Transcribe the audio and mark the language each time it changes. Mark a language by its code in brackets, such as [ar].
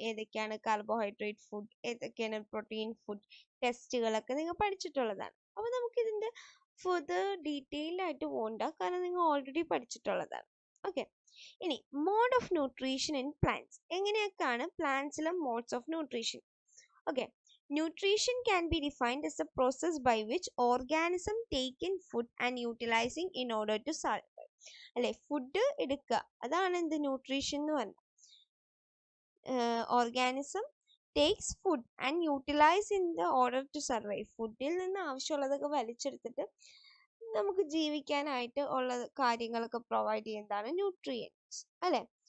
[ml] ഏതൊക്കെയാണ് carbohydrate food, ഏതൊക്കെയാണ് protein food, ടെസ്റ്റുകളൊക്കെ നിങ്ങൾ പഠിച്ചിട്ടുള്ളതാണ്. അപ്പോൾ നമുക്കിതിൻ്റെ ഫർദർ ഡീറ്റെയിൽഡ് ആയിട്ട് പോകണ്ട, കാരണം നിങ്ങൾ ഓൾറെഡി പഠിച്ചിട്ടുള്ളതാണ്. ഓക്കെ, ഇനി [en] Mode of nutrition in plants. [ml] എങ്ങനെയൊക്കെയാണ് പ്ലാന്റ്സിലെ modes of nutrition? [en] Okay, nutrition can be defined as the process by which organism take in food and utilizing in order to survive. [ml] അല്ലെ, food എടുക്കുക, അതാണ് എന്ത് nutrition എന്ന് പറഞ്ഞാൽ. [en] Organism takes food and utilize in the order to survive. [ml] ഫുഡിൽ നിന്ന് ആവശ്യമുള്ളതൊക്കെ വലിച്ചെടുത്തിട്ട് നമുക്ക് ജീവിക്കാനായിട്ട് ഉള്ള കാര്യങ്ങളൊക്കെ പ്രൊവൈഡ് ചെയ്യുന്നതാണ് ന്യൂട്രിയൻസ്, അല്ലേ?